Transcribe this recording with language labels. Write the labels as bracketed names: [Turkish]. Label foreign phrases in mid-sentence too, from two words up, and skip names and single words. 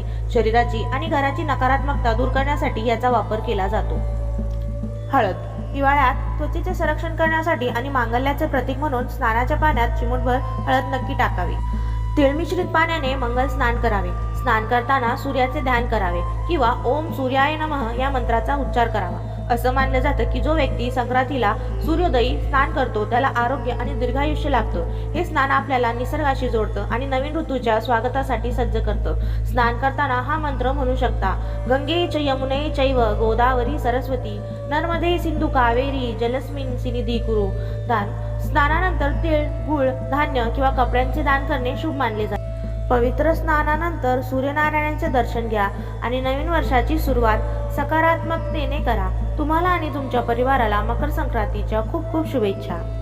[Marathi] शरीराची आणि घराची नकारात्मकता दूर करण्यासाठी याचा वापर केला जातो. हळद. हिवाळ्यात त्वचेचे संरक्षण करण्यासाठी आणि मांगल्याचे प्रतीक म्हणून स्नानाच्या पाण्यात चिमूटभर हळद नक्की टाकावी. तीळ मिश्रित पाण्याने मंगल स्नान करावे. स्नान करताना सूर्याचे ध्यान करावे किंवा [Sanskrit] ओम सूर्याय नमः [Marathi] या मंत्राचा उच्चार करावा. असं मानलं जातं की जो व्यक्ती संक्रांतीला सूर्योदयी स्नान करतो त्याला आरोग्य आणि दीर्घायुष्य लाभतं. हे स्नान आपल्याला निसर्गाशी जोडतं आणि नवीन ऋतूच्या स्वागतासाठी सज्ज करतं. स्नान करताना हा मंत्र म्हणू शकता: [Sanskrit] गंगे च यमुने चैव गोदावरी सरस्वती नर्मदे सिंधू कावेरी जलस्मिन सिनिधी कुरु. [Marathi] दान. स्नानानंतर तीळ, गूळ, धान्य किंवा कपड्यांचे दान करणे शुभ मानले जाते. पवित्र स्नानानंतर सूर्यनारायणाचे दर्शन घ्या आणि नवीन वर्षाची सुरुवात सकारात्मकतेने करा. तुम्हाला आणि तुमच्या परिवाराला मकर संक्रांतीच्या खूप खूप शुभेच्छा.